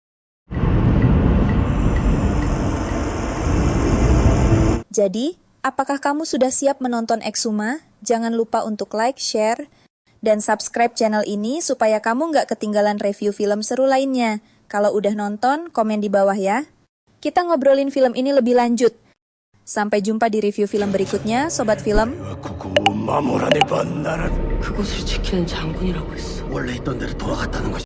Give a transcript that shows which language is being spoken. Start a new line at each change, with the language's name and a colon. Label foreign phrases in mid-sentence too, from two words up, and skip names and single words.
Indonesian: Jadi, apakah kamu sudah siap menonton Exhuma? Jangan lupa untuk like, share, dan subscribe channel ini supaya kamu nggak ketinggalan review film seru lainnya. Kalau udah nonton, komen di bawah ya. Kita ngobrolin film ini lebih lanjut. Sampai jumpa di review film berikutnya, Sobat Film.
Korean: 그곳을 지키는 장군이라고 했어. 원래 있던 데로 돌아갔다는 것이.